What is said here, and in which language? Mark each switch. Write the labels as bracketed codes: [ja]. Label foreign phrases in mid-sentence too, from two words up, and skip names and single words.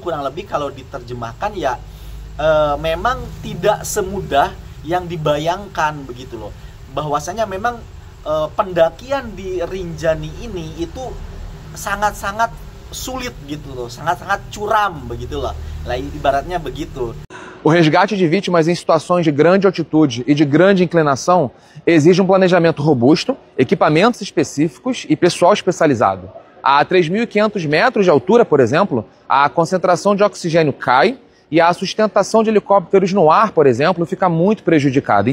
[id] Kurang lebih kalau diterjemahkan ya memang tidak semudah yang dibayangkan, begitu loh. Bahwasanya memang pendakian di Rinjani ini itu sangat-sangat sulit gitu loh, sangat-sangat curam begitu loh. Lah ibaratnya begitu. [pt] O resgate de vítimas em situações de grande altitude e de grande inclinação exige planejamento robusto, equipamentos específicos e pessoal especializado. A 3.500 metros de altura, por exemplo, a concentração de oxigênio cai e a sustentação de helicópteros no ar, por exemplo, fica muito prejudicada.